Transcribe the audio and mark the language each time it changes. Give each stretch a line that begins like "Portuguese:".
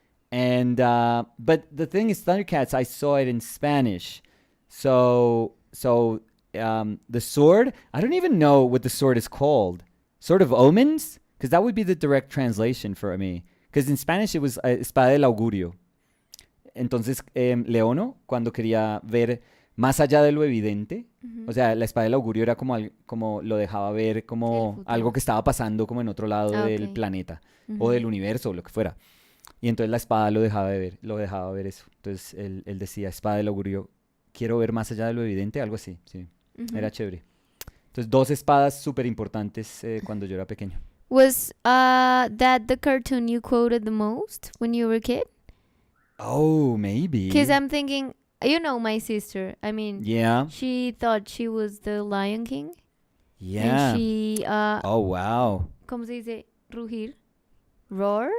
English: But the thing is, Thundercats, I saw it in Spanish. So the sword, I don't even know what the sword is called. Sword of Omens? Because that would be the direct translation for me. Because in Spanish it was Espada del Augurio.
Spanish: Entonces, Leono, cuando quería ver más allá de lo evidente, o sea, la espada del augurio era como lo dejaba ver como algo que estaba pasando como en otro lado del planeta o del universo o lo que fuera. Y entonces la espada lo dejaba ver eso. Entonces él decía, espada del augurio, quiero ver más allá de lo evidente, algo así, sí. Era chévere. Entonces, 2 espadas súper importantes cuando yo era pequeño.
English: Was that the cartoon you quoted the most when you were a kid? Oh, maybe. Because I'm thinking, my sister. I mean, yeah. She thought she was the Lion King. Yeah. And she, oh, wow.
Spanish: ¿Cómo se dice? Rugir? Roar?